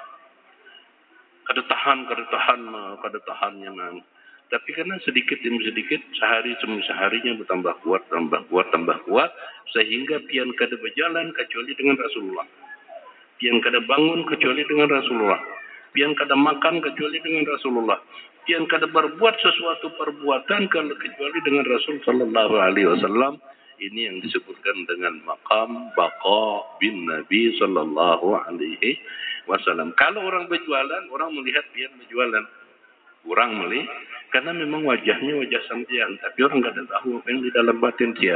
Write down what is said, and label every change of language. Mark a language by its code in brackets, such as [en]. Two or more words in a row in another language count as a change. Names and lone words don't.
[bjn] Kada tahan yang tapi karena sedikit demi sedikit sehari demi seharinya bertambah kuat sehingga pian kada berjalan kecuali dengan Rasulullah. Pian kada bangun kecuali dengan Rasulullah. Pian kada makan kecuali dengan Rasulullah. Pian kada berbuat sesuatu perbuatan kecuali dengan Rasul [ar] صلى الله عليه وسلم. [id] Ini yang disebutkan dengan [ar] مقام بقاء [id] bin Nabi [ar] صلى الله عليه وسلم. [id] Kalau orang berjualan, orang melihat pian berjualan. Orang melihat karena memang wajahnya wajah sampean, tapi orang tidak tahu apa yang di dalam batin dia.